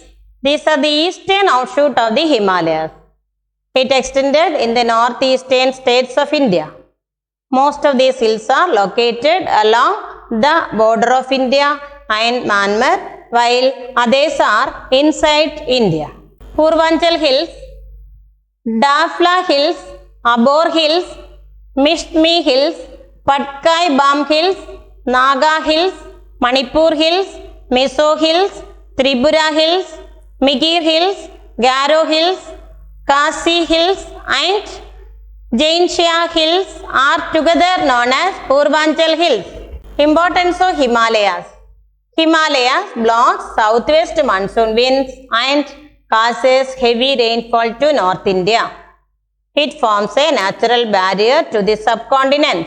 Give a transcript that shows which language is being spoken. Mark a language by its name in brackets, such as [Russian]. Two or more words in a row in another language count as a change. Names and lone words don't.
[English] These are the eastern offshoot of the Himalayas. It extended in the northeastern states of India. Most of these hills are located along the border of India and Myanmar, while others are inside India. Purvanchal Hills, Dafla Hills, Abor Hills, Mishtmi Hills, Patkai Bam Hills, Naga Hills, Manipur Hills, Mizo Hills, Tripura Hills, Migir Hills, Garo Hills, Kasi Hills and Jaintia Hills are together known as Purvanchal Hills. Importance of Himalayas. Himalayas blocks southwest monsoon winds and causes heavy rainfall to North India. It forms a natural barrier to the subcontinent.